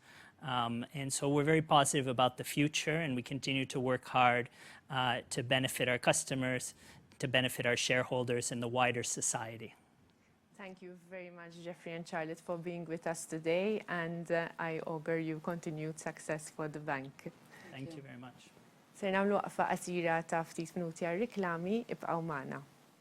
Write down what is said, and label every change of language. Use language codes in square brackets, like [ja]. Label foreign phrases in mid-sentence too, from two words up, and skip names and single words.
[en] And so we're very positive about the future, and we continue to work hard to benefit our customers, to benefit our shareholders and the wider society. Thank you very much, Geoffrey and Charlotte, for being with us today, and I augur you continued success for the bank. Thank you very much. [mt] Ser nagħmlu waqfa qasira ta' ftit minuti għar-riklami, ibqgħu magħna.